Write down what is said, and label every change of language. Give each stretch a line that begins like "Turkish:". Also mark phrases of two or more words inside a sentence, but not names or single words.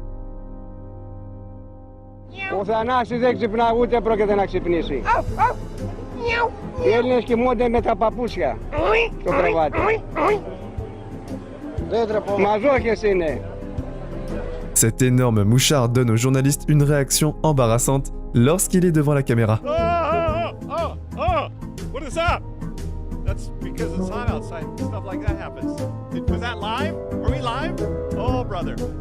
Greek: Ο Θανάσης δεν ξυπνά, ούτε πρόκειται να ξυπνήσει. Οι Έλληνες κοιμούνται με τα παπούσια στο κρεβάτι. Μαζόχες είναι.
French: Cet énorme mouchard donne au journaliste une réaction embarrassante lorsqu'il est devant la caméra.
English: What is that? That's because it's hot outside. Stuff like that happens. Was that live? Are we live? Oh, brother.